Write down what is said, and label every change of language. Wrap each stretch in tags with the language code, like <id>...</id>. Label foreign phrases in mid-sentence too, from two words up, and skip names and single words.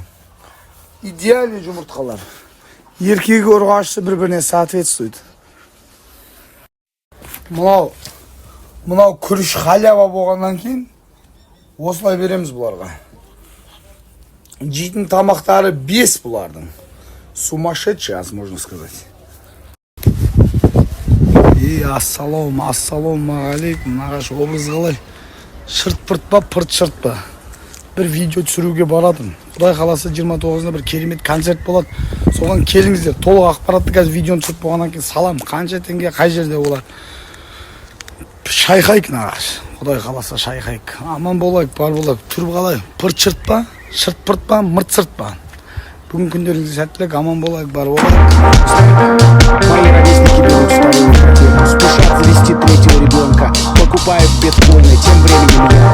<kk>Идеальный жұмыртқалар. Еркегі ұрғашысы бір-біріне соответствует. Мынау күріш халява болғаннан кейін осылай береміз бұларға. Жейтін тамақтары 5 бұлардың.</kk> <ru>Сумасшедший, можно сказать.</ru> <kk>Ассалаумағалейкум, нағаш, образ қалай? Шырт-пырт па, пырт-шырт па? Бір видео түсіруге барадым. Құдай қаласа 29-ында бір керемет концерт болады. Соған келіңіздер. Толық ақпаратты қазір видеоны түсіріп болғаннан кейін салам. Қанша теңге, қай жерде болады? Шайқайық, нағаш. Құдай қаласа шайқайық. Аман болайық, бар болайық. Түріп қалайық. Пырт-шырт па, шырт-пырт па, мырт-сырт па? Бүгін күндеріңізде сәттілік, аман болайық, бар болайық.</kk> <ru>Мои ровесники берут вторую ипотеку, спешат завести третьего ребенка, покупают биткоины, тем временем</ru>